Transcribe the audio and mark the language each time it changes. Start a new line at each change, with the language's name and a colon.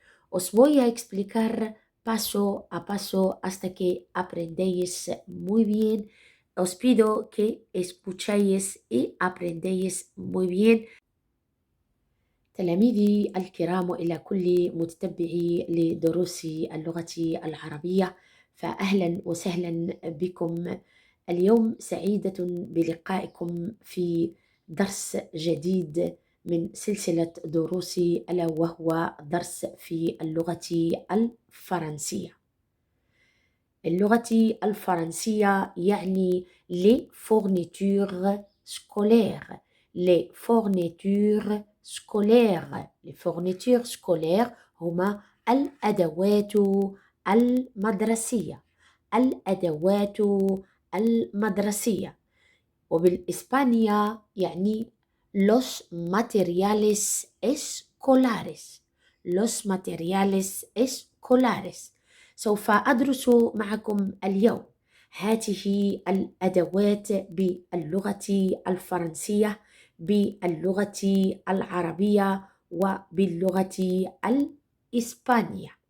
Spanish: Os voy a explicar paso a paso hasta que aprendéis muy bien. Os pido que escuchéis y aprendéis muy bien.
Arabic: تلاميذي الكرام إلى كل متتبعي لدروس اللغة العربية، فأهلا وسهلا بكم. اليوم سعيدة بلقائكم في درس جديد من سلسلة دروسي، ألا وهو درس في اللغة الفرنسية. اللغة الفرنسية يعني
French: les fournitures scolaires. Les fournitures scolaires. Les fournitures scolaires
Arabic: هما الأدوات المدرسية. الأدوات المدرسية. وبالإسبانيا يعني
Spanish: los materiales escolares. Los materiales escolares.
Arabic: سوف أدرس معكم اليوم هذه الأدوات باللغة الفرنسية، باللغة العربية وباللغة الإسبانية.